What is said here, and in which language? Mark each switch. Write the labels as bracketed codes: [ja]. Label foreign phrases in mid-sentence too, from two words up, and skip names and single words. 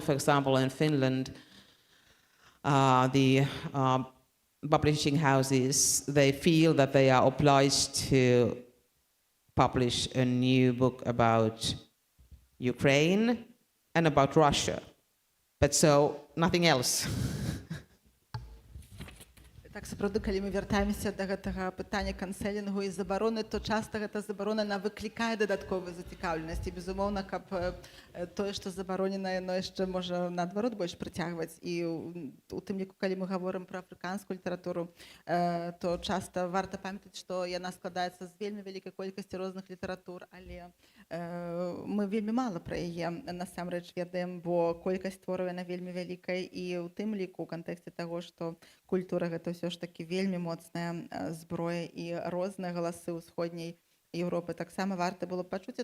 [en] For example, in Finland, the publishing houses, they feel that they are obliged to publish a new book about Ukraine and about Russia, but so nothing else. [be] Так, сапраўды, калі мы вяртаемся да гэтага пытання канцэлінгу і забароны, то часта гэта забарона на выклікае дадатковую зацікаўленасць. І, безумоўна, каб тое, што забаронена, яно яшчэ можа, наадварот, больш прыцягваць. І у тым ліку, калі мы гаворым пра афрыканскую літаратуру, то часта варта памятаць, што яна складаецца з вельмі вялікай колькасці розных літаратур, але мы вельмі мала пра яе насамрэч ведаем, бо колькасць твораў яна вельмі вялікая, і ў тым ліку ў кантэксце таго, што культура гэта ўсё ж такі вельмі моцная зброя, і розныя галасы ўсходняй Еўропы таксама варта было б пачуць.